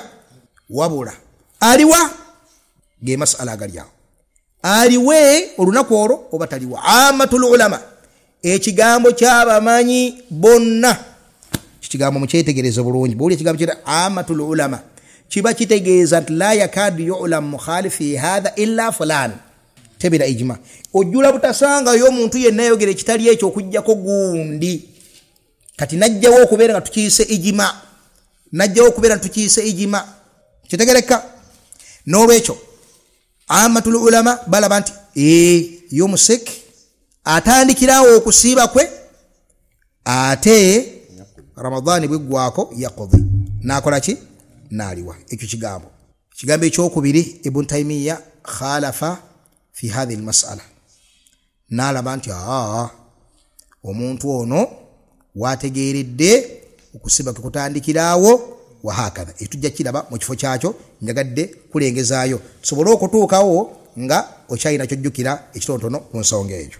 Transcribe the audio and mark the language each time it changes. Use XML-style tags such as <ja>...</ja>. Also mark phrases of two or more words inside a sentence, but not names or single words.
<lg>Wabula aliwa ge masala agali awo. Aliwe olunaku olwo oba taliwa?</lg> <ar>عامة العلماء,</ar> <lg>ekigambo ky'abamanyi bonna, kigambo mukyetegereze bulungi. Bw'oli ekigambo ky'era</lg> <ar>عامة العلماء</ar> <lg>kiba kitegeeza nti</lg> <ar>لا يكاد يعلم مخالف في هذا إلا فلان,</ar> <lg>tebira ijma. Ojjula butasangayo omuntu yenna ayogera ekitali ekyo okujjako gundi. Kati najjawo okubeera nga tukiyise ijma, najjawo okubeera nga tukiyise ijma. Kitegereka? N'olwekyo</lg> <ar>عامة العلماء</ar> <lg>balaba nti yo musik atandikirawo okusiiba kwe, ate Ramadhaani bweggwako yaqdi, nakola ki? Naaliwa. Ekyo kigambo. Kigambo ekyokubiri, Ibn Taymiya</lg> <ar>خالف في هذه المسألة,</ar> <lg>nalaba nti omuntu ono wategeeredde okusiba kutandikirawo</lg> <ar>وهكذا.</ar> <lg>Etujja kiraba mu kifo kyakyo, njagadde kulengezaayo tusobole okutuukawo nga okyayina kyojjukira ekitonotono ku nsonga ekyo.</lg>